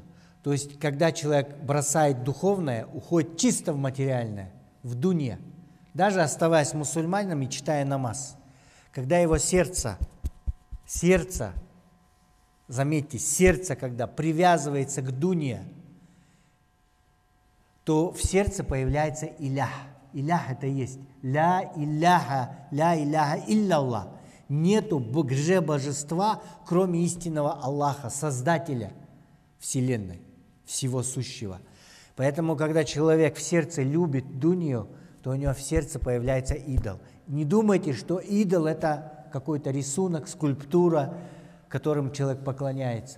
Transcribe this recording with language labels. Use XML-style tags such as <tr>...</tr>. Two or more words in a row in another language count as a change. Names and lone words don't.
<ru>То есть, когда человек бросает духовное, уходит чисто в материальное, в дунья, даже оставаясь мусульманином и читая намаз. Когда его сердце, заметьте, сердце, когда привязывается к дунья, то в сердце появляется илях. Илях это есть.</ru> <ar>لا إله إلا الله.</ar> <ru>Нету божества, кроме истинного Аллаха, Создателя Вселенной, всего сущего. Поэтому, когда человек в сердце любит дунью, то у него в сердце появляется идол. Не думайте, что идол – это какой-то рисунок, скульптура, которым человек поклоняется.</ru>